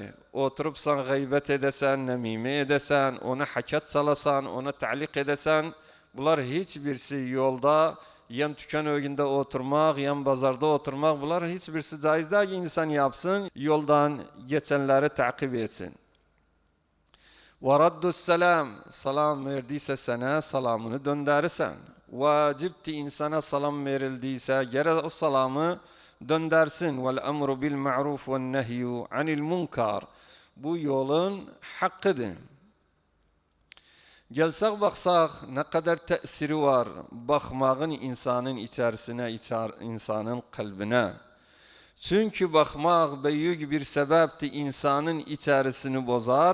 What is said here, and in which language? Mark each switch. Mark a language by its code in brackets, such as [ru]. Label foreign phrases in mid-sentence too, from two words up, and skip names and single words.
[tr] Oturupsan gıybet edesen, nemime edesen, ona hakat salasan, ona ta'lik edesen, bunlar hiçbirisi yolda, yen tüken önünde oturmak, yen pazarda oturmak, bunlar hiçbirisi caiz değil. İnsan yapsın, yoldan geçenleri takip etsin. [ar] وَرَدُّ السَّلَامِ [tr] Salam verdiyse sana salamını dönderirsen. Vacipti insana salam verildiyse gere o salamı döndersin. [ar] وَالْأَمْرُ بِالْمَعْرُوفِ وَالنَّهْيُ عَنِ الْمُنْكَرِ [tr] Bu yolun hakkıdır. Gelsek baksak ne kadar tesiri var bakmağın insanın içerisine, insanın kalbine. Çünkü bakmak büyük bir sebepti insanın içerisini bozar.